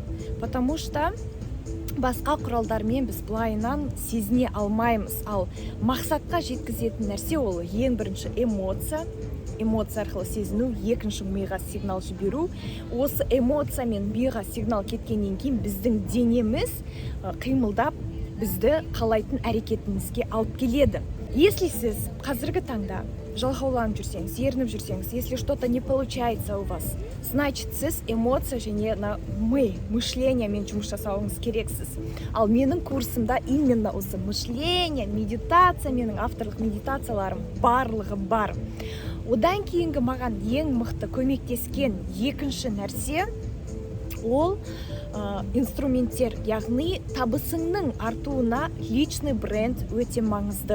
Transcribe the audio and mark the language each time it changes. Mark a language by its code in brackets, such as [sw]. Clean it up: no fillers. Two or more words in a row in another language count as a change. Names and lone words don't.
[ru] Потому что [kk] басқа құралдармен біз былайынан сезіне алмаймыз, ал мақсатқа жеткізетін нәрсе ол ең бірінші эмоция арқылы сезіну, екінші миға сигнал жіберу. Осы эмоция мен миға сигнал кеткеннен кейін біздің денеміз қимылдап бізді қалайтын әрекетімізге алып келеді. Если сіз қазіргі таңда жалқауланып жүрсеңіз, ерініп жүрсеңіз, [ru] если что-то не получается у вас, значит [kk] сіз эмоция және мышлениемен жұмыс жасауыңыз керексіз. Ал менің курсымда именно осы мышление, медитация, менің авторлық медитацияларым барлығы бар. Одан кейінгі маған ең мықты көмектескен екінші нәрсе ол инструменттер, яғни табысыңның артуына [ru] личный бренд [kk] өте маңызды.